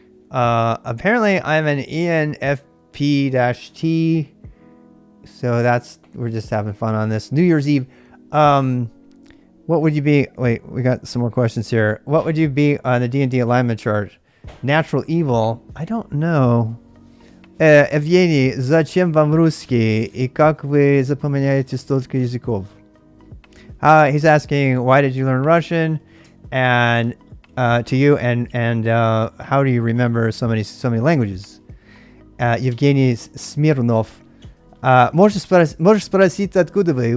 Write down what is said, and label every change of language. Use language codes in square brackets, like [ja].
[en] Apparently, I'm an ENFP-T. So we're just having fun on this New Year's Eve. What would you be? Wait, we got some more questions here. What would you be on the D&D alignment chart? Natural evil? I don't know. [ru] Evgeny, зачем вам русский и как вы запоминаете столько языков? [en] He's asking, why did you learn Russian? And to you, and how do you remember so many languages? Evgeny Smirnov. [ru] Можешь спросить, откуда вы?